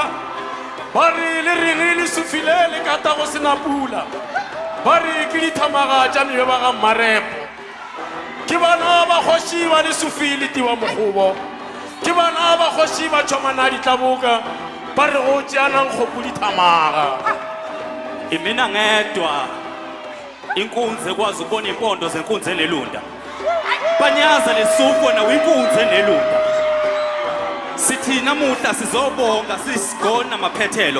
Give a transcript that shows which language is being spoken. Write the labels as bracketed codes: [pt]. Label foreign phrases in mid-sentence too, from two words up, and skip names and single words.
[nso] Ba re le reng Lesufi le kata go sena pula. Ba re ke dithamaga tša mebe ga mmarepo. Ke bana ba kgoši ba Lesufi le tiwa mokgobo. Ke bana ba kgoši ba tšhomana ditlaboka ba re go tšeana nkgopo dithamaga. [zu] Imina ngedwa inkunzi ekwazi ukubona impondo zenkunzi enelunda. Panyaza Lesufi wena uyinkunzi enelunda. Sithi namuhla sizobonga sisigona amaphethelo.